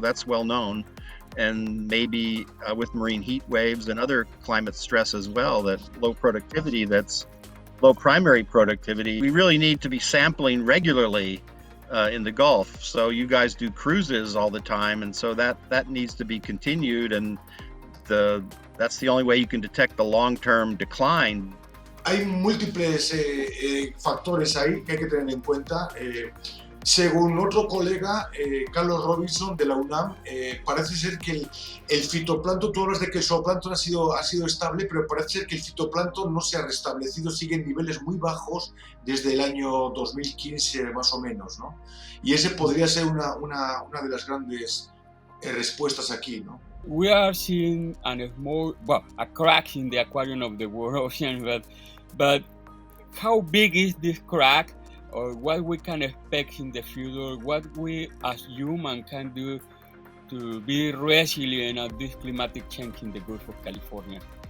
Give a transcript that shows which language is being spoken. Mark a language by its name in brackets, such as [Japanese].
[English] That's well known, and maybe with marine heat waves and other climate stress as well. That low productivity that's low primary productivity, we really need to be sampling regularly in the Gulf. So you guys do cruises all the time, and so that needs to be continued, and that's the only way you can detect the long-term decline. [Spanish] Hay múltiples factores ahí que hay que tener en cuenta. Según otro colega, Carlos Robinson de la UNAM, parece ser que el fitoplancton, tú hablas de que el zooplancton ha sido estable, pero parece ser que el fitoplancton no se ha restablecido, sigue en niveles muy bajos desde el año 2015 más o menos, ¿no? Y ese podría ser una de las grandes respuestas aquí, ¿no? [English] We are seeing a crack in the aquarium of the world ocean, but how big is this crack, or what we can expect in the future, what we as humans can do to be resilient at this climatic change in the Gulf of California?